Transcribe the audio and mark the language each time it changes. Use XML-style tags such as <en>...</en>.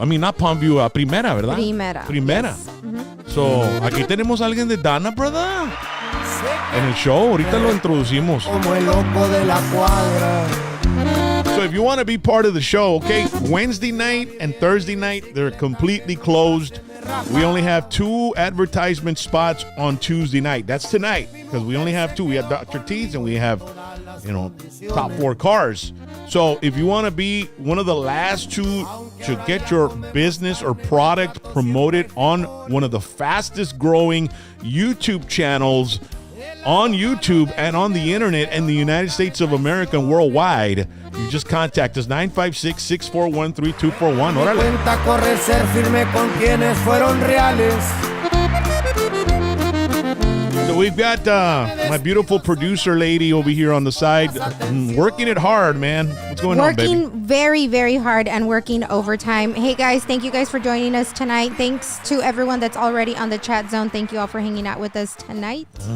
<en>I mean, not Palmview, Primera,</en> <es>¿verdad?</es> <en>Primera. Yes. Mm-hmm.</en> <es>So, aquí tenemos a alguien de Dana, brother. En el show, ahorita lo introducimos. Como el loco de la cuadra.</es> <en>So if you want to be part of the show, okay, Wednesday night and Thursday night, they're completely closed. We only have 2 advertisement spots on Tuesday night. That's tonight, because we only have 2. We have Dr. T's and we have, Top Floor Cars. So if you want to be one of the last 2 to get your business or product promoted on one of the fastest growing YouTube channels on YouTube and on the internet in the United States of America and worldwide, you just contact us, 956-641-3241.</en> <es>Órale. Cuenta correr, ser firme con quienes fueron reales.</es> <en>So we've got my beautiful producer lady over here on the side, working it hard, man. What's going on, baby? Working very, very hard and working overtime. Hey, guys, thank you guys for joining us tonight. Thanks to everyone that's already on the chat zone. Thank you all for hanging out with us tonight.</en>